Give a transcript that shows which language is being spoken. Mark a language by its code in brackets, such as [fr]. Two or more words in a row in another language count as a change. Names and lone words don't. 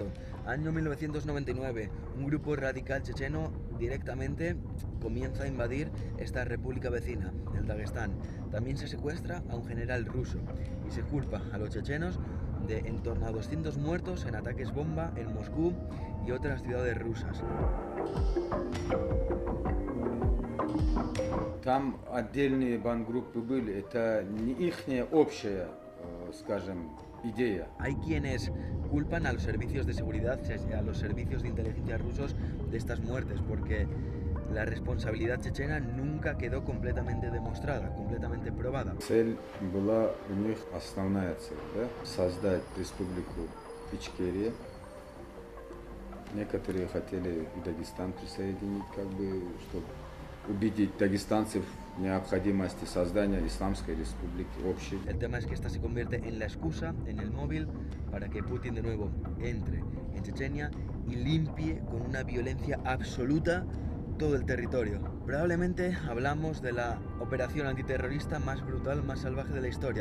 [es] Año 1999, un grupo radical checheno directamente comienza a invadir esta república vecina, el Dagestán. También se secuestra a un general ruso y se culpa a los chechenos de en torno a 200 muertos en ataques bomba en Moscú y otras ciudades rusas. [ru] Там отдельные бандгруппы были, это не ихняя общая, скажем, idea. [es] Hay quienes culpan a los servicios de seguridad, a los servicios de inteligencia rusos de estas muertes, porque la responsabilidad chechena nunca quedó completamente demostrada, completamente probada. [ru] Цель была у них основная цель, да? Создать республику Ичкерия. Некоторые хотели и Дагестан присоединить, как бы, чтобы убедить дагестанцев в необходимости создания Исламской Республики общей. [es] El tema es que esta se convierte en la excusa, en el móvil, para que Putin de nuevo entre en Chechenia y limpie con una violencia absoluta todo el territorio. Probablemente hablamos de la operación antiterrorista más brutal, más salvaje de la historia.